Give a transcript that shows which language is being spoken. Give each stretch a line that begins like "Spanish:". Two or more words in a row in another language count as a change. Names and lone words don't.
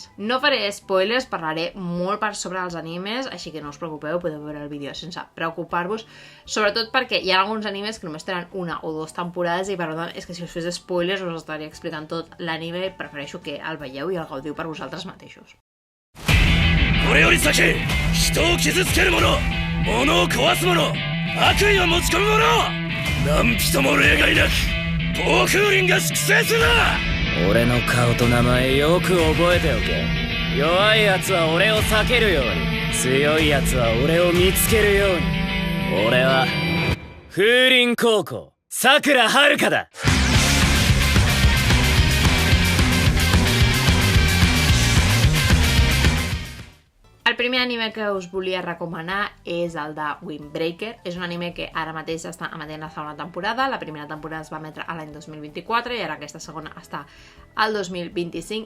Catalan: No faré spoilers, parlaré molt per sobre dels animes, així que no us preocupeu, podeu veure el vídeo sense preocupar-vos, sobretot perquè hi ha alguns animes que només tenen 1 o 2 temporades i per tant és que si us fes spoilers us estaria explicant tot l'anime i prefereixo que el veieu i el gaudiu per vosaltres mateixos.
Japanese: これより先、人を傷つける者、物を壊す者、悪意を持ち込む者、何人も例外なく、暴風林が粛清するな。俺の顔と名前よく覚えておけ。弱い奴は俺を避けるように、強い奴は俺を見つけるように。俺は風林高校さくらはるかだ。
Catalan: El primer anime que us volia recomanar és el de Windbreaker. És un anime que ara mateix està emetent la segona temporada. La primera temporada es va emetre a l'any 2024 i ara aquesta segona està al 2025.